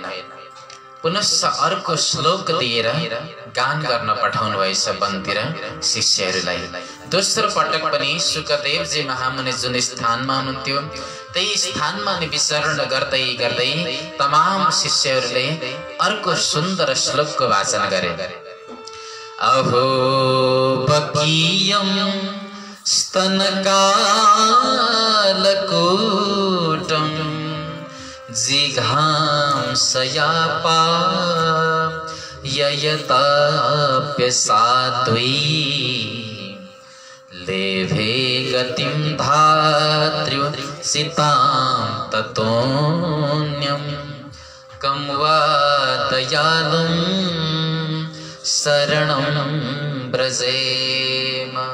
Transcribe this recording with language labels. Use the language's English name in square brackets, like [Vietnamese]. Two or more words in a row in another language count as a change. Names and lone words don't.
[Nepali] पुनश्च अर्को श्लोक दिएर गान गर्न पठाउनु भएछ वनतिर शिष्यहरूलाई। दोस्रो पटक पनि शुकदेवजी महामुनि जुन स्थानमा हुनुहुन्थ्यो त्यही स्थानमा नि विचरण गर्दै गर्दै तमाम शिष्यहरूले अर्को सुन्दर श्लोकको वाचन गरे। [Sanskrit] अहो बकीयम स्तनकालकूटम जिघांसयापा ययताप्यसात्वी लेभे गतिं धात्र्यो सितां ततोऽन्यं कं वा दयालुं शरणं व्रजेम।